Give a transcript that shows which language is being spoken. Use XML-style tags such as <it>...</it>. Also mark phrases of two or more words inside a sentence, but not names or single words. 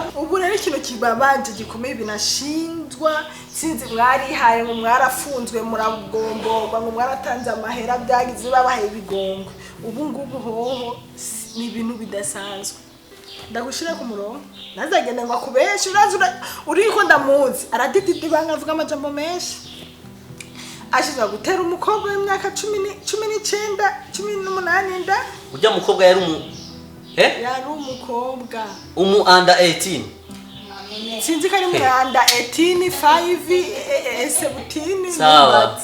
<rn>Ubu rero ikintu kibabanje gikomeye binashinzwa, sinzi mwarihaye ngo mwarafunzwe muragomborwa ngo mwaratanze amahera byagize babahaye ibigongwe. Ubu ngubu hoho ni ibintu bidasanzwe. Ndagushira ku murongo. Nazagenda ngo akubeshe uriko ndamuzi. Aradididi banga avuga amajambo menshi. Ashiza gutera umukobwa w'imyaka 19 18 nda. Ujya mukobwa yari Yari umukobwa. Under 18. Sinzi kari muri under 18 5 17. Sawa.</rn>